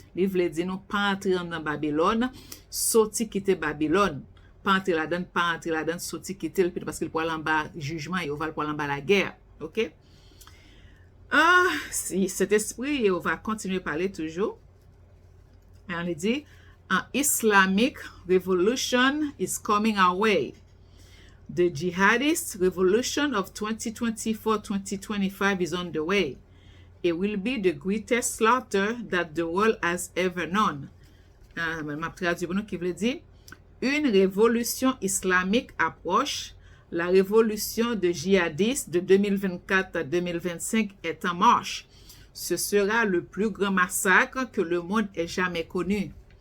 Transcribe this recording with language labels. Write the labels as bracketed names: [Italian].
[French] Il veut dire non, pas entrer dans Babylone, sorti quitter Babylone. Pas entrer là-dedans, pas entrer là-dedans, sorti quitter le plutôt, parce qu'il peut aller en bas jugement, il va aller en bas la guerre. OK? Si cet esprit, il va continuer à parler toujours. Et on dit, [English] an Islamic revolution is coming our way. The jihadist revolution of 2024-2025 is on the way. It will be the greatest slaughter that the world has ever known. [French] Ma traduction qui veut dire, une révolution islamique approche. La révolution de djihadistes de 2024 à 2025 est en marche. ce sera le plus grand massacre que le monde ait jamais connu.